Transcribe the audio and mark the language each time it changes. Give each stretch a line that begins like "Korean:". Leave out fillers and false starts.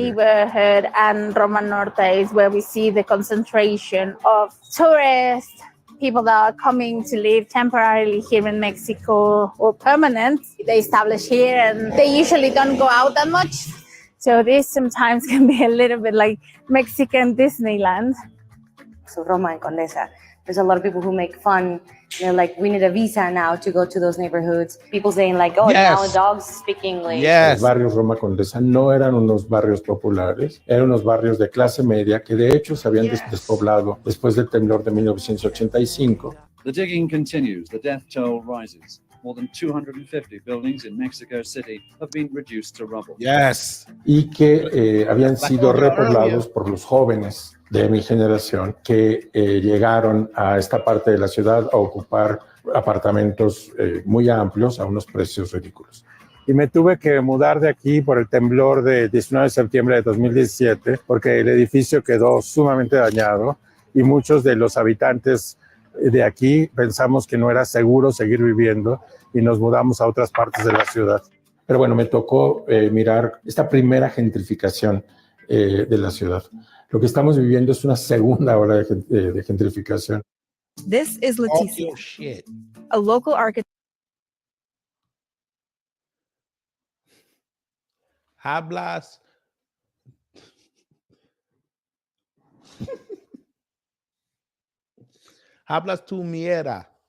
English: neighborhood and Roma Norte is where we see the concentration of tourists, people that are coming to live temporarily here in Mexico or permanent. They establish here and they usually don't go out that much. So this sometimes can be a little bit like Mexican Disneyland. So Roma and Condesa, there's a lot of people who make fun. They're like, we need a visa now to go to those neighborhoods. People saying like, oh, now dogs speak English.
Spanish: Los barrios Roma Condesa no eran unos barrios populares, eran unos barrios de clase media que de hecho se habían despoblado después del temblor de 1985.
English: The digging continues. The death toll rises. More than 250 buildings in Mexico City have been reduced to rubble.
Spanish: Y que habían sido repoblados por los jóvenes de mi generación que llegaron a esta parte de la ciudad a ocupar apartamentos muy amplios a unos precios ridículos. Y me tuve que mudar de aquí por el temblor de 19 de septiembre de 2017 porque el edificio quedó sumamente dañado y muchos de los habitantes de aquí pensamos que no era seguro seguir viviendo y nos mudamos a otras partes de la ciudad. Pero bueno, me tocó mirar esta primera gentrificación de la ciudad. Lo que estamos viviendo es una segunda ola de gentrificación.
English: This is Leticia, a local architect.
Spanish: Hablas. Hablas tu mierda.